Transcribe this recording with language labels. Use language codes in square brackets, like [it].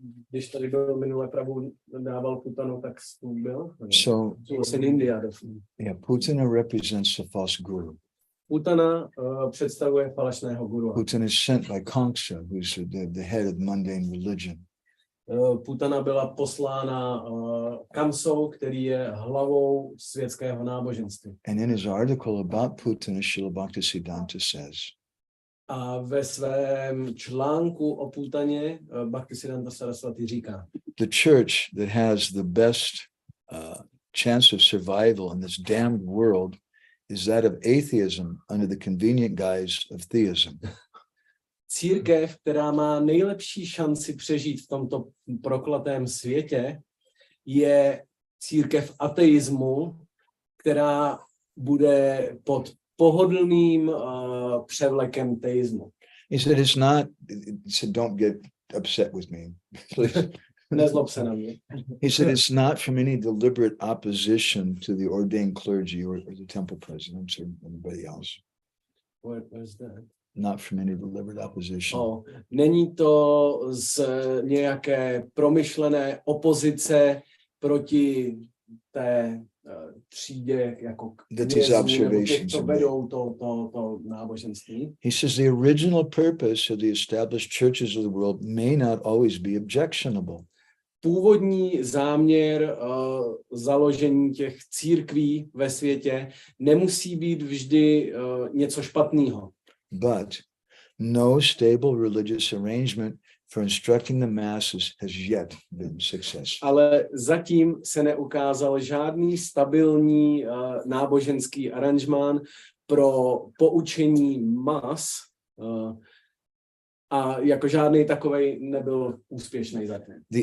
[cs] Když tady byl minule Prabhu dával Putanu, tak byl. [en] So, in India. yeah, Putana represents the false guru. [cs] Putana představuje falešného guru. [en] Putana is sent by Kamsa, who's the head of mundane religion. [cs] Putana byla poslána Kamsou, který je hlavou světského náboženství. [en] And in his article about Putana, Srila Bhaktisiddhanta says, [cs] a ve svém článku o Putaně Bhaktisiddhanta Saraswati říká, [en] the church that has the best chance of survival in this damned world is that of atheism under the convenient guise of theism. [cs] církev, která má nejlepší šanci přežít v tomto prokletém světě, je církev ateismu, která bude pod pohodlným převlekem teismu. [en] He said, it's not, he said, don't get upset with me, please. [cs] Nezlob se na mě. [en] He said, it's not from any deliberate opposition to the ordained clergy or the temple presidents or anybody else. Where's that? Not from any deliberate opposition. [cs] Není to z nějaké promyšlené opozice proti té třídě jako knězů, nebo těch, co vedou to náboženství. [en] He says the original purpose of the established churches of the world may not always be objectionable. [cs] Původní záměr založení těch církví ve světě nemusí být vždy něco špatného. [en] But no stable religious arrangement for instructing the masses has yet been successful. [cs] Ale zatím se neukázal žádný stabilní náboženský aranžmán pro poučení mas a jako žádný takovej nebyl úspěšný zatím.